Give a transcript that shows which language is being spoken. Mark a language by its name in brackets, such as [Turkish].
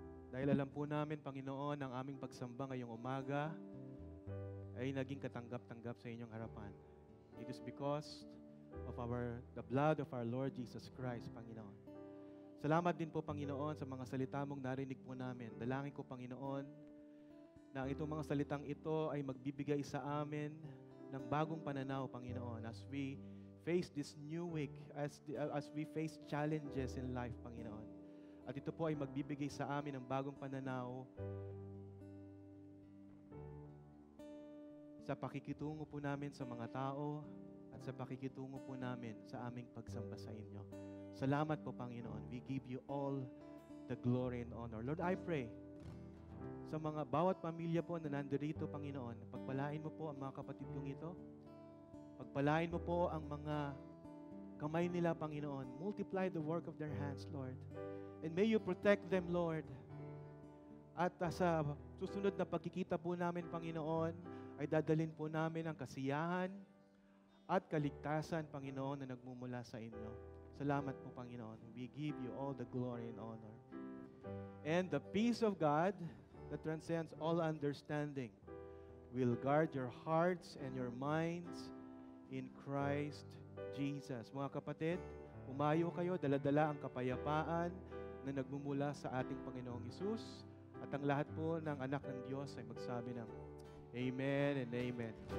[Filipino] Dahil alam po namin, Panginoon, ang aming pagsamba ngayong umaga ay naging katanggap-tanggap sa inyong harapan. [English] It is because of the blood of our Lord Jesus Christ, Panginoon. [Filipino] Salamat din po, Panginoon, sa mga salita mong narinig po namin. Dalangin ko, Panginoon, na itong mga salitang ito ay magbibigay sa amin ng bagong pananaw, Panginoon, as we face this new week, as we face challenges in life, Panginoon. At ito po ay magbibigay sa amin ng bagong pananaw sa pakikitungo po namin sa mga tao at sa pakikitungo po namin sa aming pagsamba sa inyo. Salamat po, Panginoon. [English] We give you all the glory and honor. Lord, I pray [Filipino] sa mga bawat pamilya po na nandirito, Panginoon, pagpalain mo po ang mga kapatid kong ito. Pagpalain mo po ang mga kamay nila, Panginoon. [English] Multiply the work of their hands, Lord. And may you protect them, Lord. [Filipino] At sa susunod na pagkikita po namin, Panginoon, ay dadalhin po namin ang kasiyahan at kaligtasan, Panginoon, na nagmumula sa inyo. Salamat po, Panginoon. [English] We give you all the glory and honor. And the peace of God that transcends all understanding will guard your hearts and your minds in Christ Jesus. [Filipino] Mga kapatid, umayo kayo, dala-dala ang kapayapaan na nagmumula sa ating Panginoong Hesus. At ang lahat po ng anak ng Diyos ay magsabi ng Amen and Amen.